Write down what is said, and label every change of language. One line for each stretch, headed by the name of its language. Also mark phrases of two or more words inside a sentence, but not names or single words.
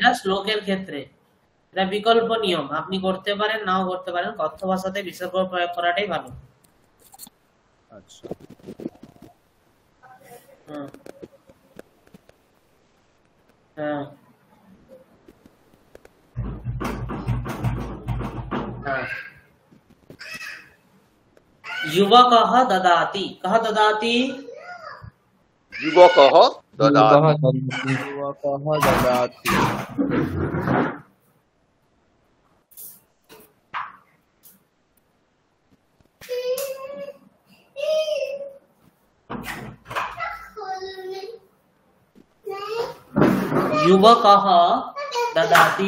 Bangla: সেটা শ্লোকের ক্ষেত্রে, এটা বিকল্প নিয়ম। আপনি করতে পারেন, নাও করতে পারেন। কথ্য ভাষাতে বিসর্গ প্রয়োগ করাটাই ভালো। আচ্ছা হুম। হ্যাঁ, হ্যাঁ।
Sanskrit: युवकः ददाति। कः ददाति? युवकः ददाति युवकः ददाति युवकः ददाति।